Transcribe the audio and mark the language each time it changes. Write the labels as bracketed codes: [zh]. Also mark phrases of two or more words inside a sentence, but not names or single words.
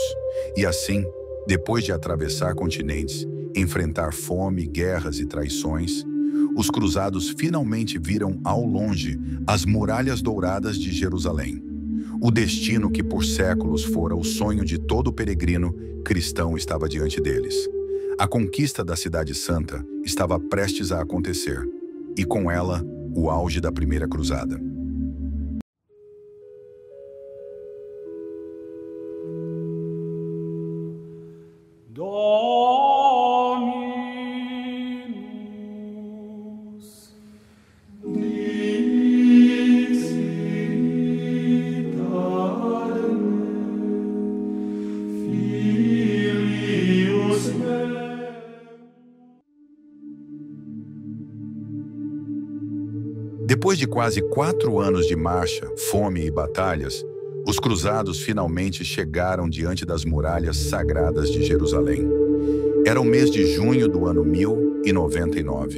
[pt] E assim, depois de atravessar continentes, enfrentar fome, guerras e traições, os cruzados finalmente viram ao longe as muralhas douradas de Jerusalém. O destino que por séculos fora o sonho de todo peregrino cristão estava diante deles. A conquista da Cidade Santa estava prestes a acontecer, e com ela, o auge da primeira cruzada. [la] Dominus dixit ad me, Filius meus. [pt] Depois de quase 4 anos de marcha, fome e batalhas, os cruzados finalmente chegaram diante das muralhas sagradas de Jerusalém. Era o mês de junho do ano 1099.